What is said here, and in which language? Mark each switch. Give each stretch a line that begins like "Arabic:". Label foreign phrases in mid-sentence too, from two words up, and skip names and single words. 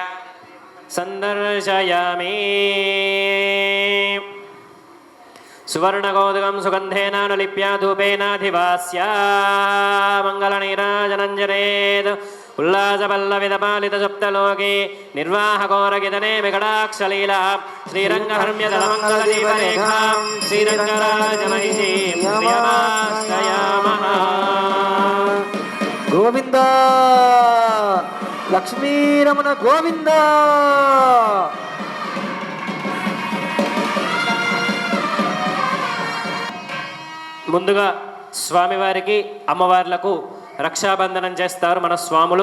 Sanskrit: संदर्शयामि सुवर्णकौतुकं सुगन्धेनानुलिप्या धूपेनाधिवास्य मङ्गलनीराजनञ्जनेत् उल्लासपल्लविदपालितसप्तलोके निर्वाहकोरगितने विकटाक्षलीला श्रीरङ्गहर्म्यदलमङ्गलदीपरेखां श्रीरङ्गराजमहिषीं श्रियमाश्रयामः గోవింద లక్ష్మీరమణ గోవింద
Telugu: ముందుగా స్వామివారికి అమ్మవార్లకు రక్షాబంధనం చేస్తారు మన స్వాములు.